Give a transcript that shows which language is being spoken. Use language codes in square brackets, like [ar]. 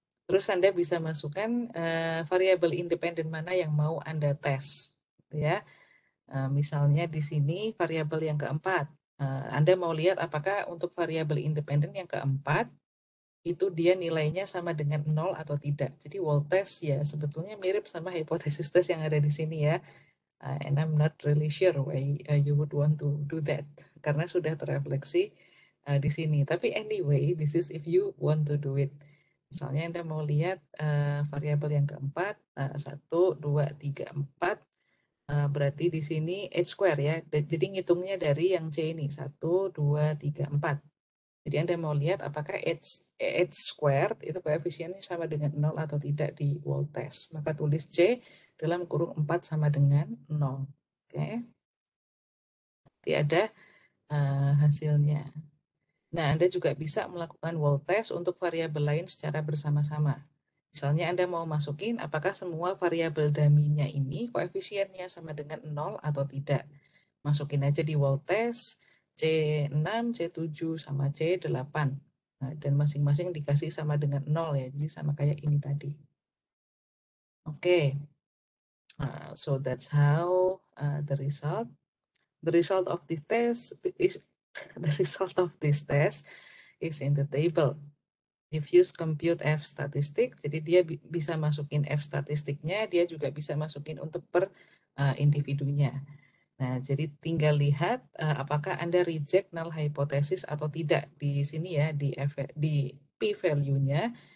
[id] Terus Anda bisa masukkan variabel independen mana yang mau Anda tes. Gitu ya. Misalnya di sini variabel yang keempat. Anda mau lihat apakah untuk variabel independen yang keempat itu dia nilainya sama dengan 0 atau tidak. Jadi wall test ya sebetulnya mirip sama hipotesis test yang ada di sini ya. [en] And I'm not really sure why you would want to do that. [id] Karena sudah terrefleksi di sini. [en] Tapi anyway, this is if you want to do it. [id] Misalnya Anda mau lihat variabel yang keempat, 1, 2, 3, 4, berarti di sini H square ya. Jadi ngitungnya dari yang C ini, 1, 2, 3, 4. Jadi Anda mau lihat apakah H squared itu koefisiennya sama dengan 0 atau tidak di wall test. Maka tulis C dalam kurung 4 sama dengan 0. Oke. Nanti ada hasilnya. Nah, Anda juga bisa melakukan wall test untuk variabel lain secara bersama-sama. Misalnya Anda mau masukin apakah semua variabel dummy-nya ini koefisiennya sama dengan 0 atau tidak. Masukin aja di wall test C6, C7, sama C8. Nah, dan masing-masing dikasih sama dengan 0 ya, jadi sama kayak ini tadi. [en] Oke, so that's how the result. The result of this test is the result of this test is in the table. If use compute F statistik, [id] jadi dia bisa masukin F statistiknya, dia juga bisa masukin untuk per individunya. Nah, jadi tinggal lihat apakah Anda [en] reject null hypothesis [id] atau tidak di sini ya, di p-value-nya.